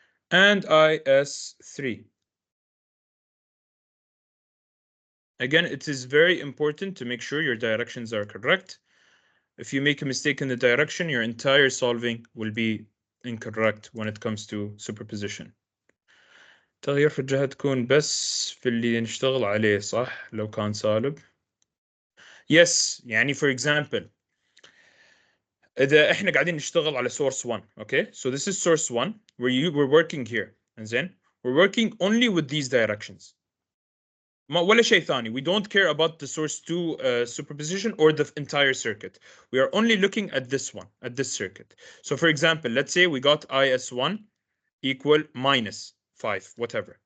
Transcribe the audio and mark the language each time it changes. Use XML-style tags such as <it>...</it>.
<en>And IS3. Again, it is very important to make sure your directions are correct. If you make a mistake in the direction, your entire solving will be incorrect when it comes to superposition.</en> <ar>تغيير في الجهة تكون بس في اللي نشتغل عليه صح لو كان سالب.</ar> <en>Yes,</en> <ar>يعني</ar> <en>for example</en> <ar>إذا إحنا قاعدين نشتغل على</ar> <en>source 1, okay? So this is source 1 where we're working here, and then we're working only with these directions.</en> <ar>ولا شيء ثاني.</ar> <en>We don't care about the source 2 superposition or the entire circuit. We are only looking at this one, at this circuit. So for example, let's say we got IS1 equal minus 5, whatever.</en>